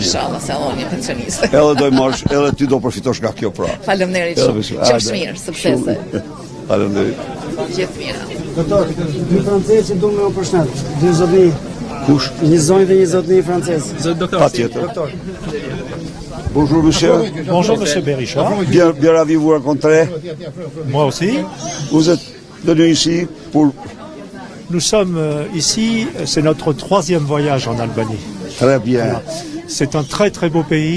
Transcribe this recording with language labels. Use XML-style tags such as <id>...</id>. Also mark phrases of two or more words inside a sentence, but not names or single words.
<sq>Inshallah se unë jam pensioniste. Edhe do i marrësh, edhe ti do përfitosh nga kjo pra. Faleminderit shumë. Qofsh mirë, suksese. Faleminderit. Gjithë mirë. Doktor, dy francezë që du me u përshnet. Dy zotni. Kush? Një zonjë dhe një zotni francezë. Patjetër. Doktor.</sq> <fr>Bonjour monsieur. Bonjour monsieur Berichard. Bien ravi de vous rencontrer. Moi aussi. Vous êtes venu ici pour... Nous sommes ici, c'est notre 3e voyage en Albanie. Très bien. C'est un très très beau pays.</fr>